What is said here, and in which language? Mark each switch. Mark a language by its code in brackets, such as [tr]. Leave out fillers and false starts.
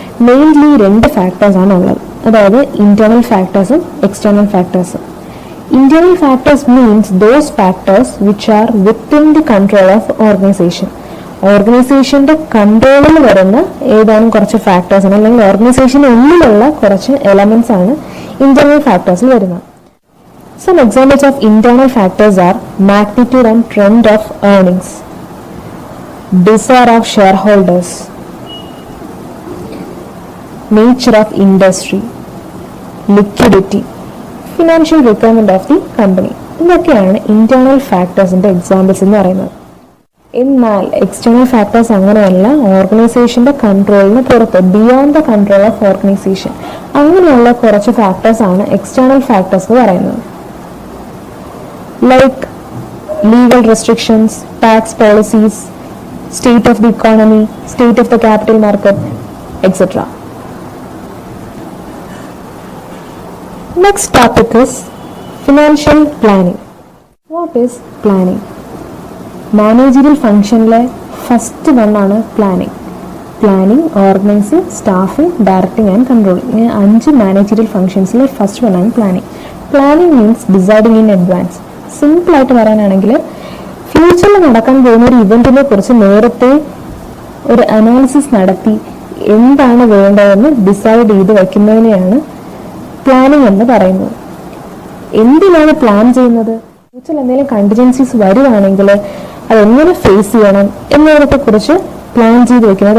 [ml] Mainly രണ്ട് factors ആണ് ഉള്ളത്, അതായത് internal ഫാക്ടേഴ്സും external ഫാക്ടേഴ്സും. [en] Internal factors means those factors which are within the control of organization. [ml] ഓർഗനൈസേഷന്റെ കൺട്രോളിൽ വരുന്ന ഏതാനും കുറച്ച് ഫാക്ടേഴ്സ് ആണ്, അല്ലെങ്കിൽ ഓർഗനൈസേഷന് ഉള്ളിലുള്ള കുറച്ച് എലമെന്റ്സ് ആണ് ഇന്റേണൽ ഫാക്ടേഴ്സിൽ വരുന്നത്. [en] Some examples of internal factors are magnitude and trend of earnings, desire of shareholders, nature of industry, liquidity, financial requirement of the company. [ml] ഇതൊക്കെയാണ് ഇന്റേണൽ ഫാക്ടേഴ്സിന്റെ എക്സാമ്പിൾസ് എന്ന് പറയുന്നത്. എന്നാൽ എക്സ്റ്റേണൽ ഫാക്ടേഴ്സ് അങ്ങനെയല്ല. ഓർഗനൈസേഷന്റെ കൺട്രോളിന് പുറത്ത്, [en] beyond the control of organization, [ml] അങ്ങനെയുള്ള കുറച്ച് factors ആണ് എക്സ്റ്റേണൽ ഫാക്ടേഴ്സ് എന്ന് പറയുന്നത്. [en] Like legal restrictions, tax policies, state of the economy, state of the capital market, etc. Next topic is financial planning. What is planning? Managerial function le first one ആണ് planning. Planning, organizing, staffing, directing and controlling. ഈ 5 managerial functions le first one ആണ് planning. Planning means deciding in advance. [ml] Simple ആയിട്ട് പറയാനാണെങ്കിൽ ഫ്യൂച്ചറിൽ നടക്കാൻ പോകുന്ന ഒരു ഇവന്റിനെ കുറിച്ച് നേരത്തെ ഒരു അനാലിസിസ് നടത്തി എന്താണ് വേണ്ടതെന്ന് ഡിസൈഡ് ചെയ്ത് വയ്ക്കുന്നതിനെയാണ് പ്ലാനിങ് എന്ന് പറയുന്നത്. എന്തിനാണ് പ്ലാൻ ചെയ്യുന്നത്? ഫ്യൂച്ചറിൽ എന്തെങ്കിലും കണ്ടിജൻസീസ് വരുവാണെങ്കിൽ അതെങ്ങനെ ഫേസ് ചെയ്യണം എന്നതിനെ കുറിച്ച് പ്ലാൻ ചെയ്ത് വെക്കുന്നത്.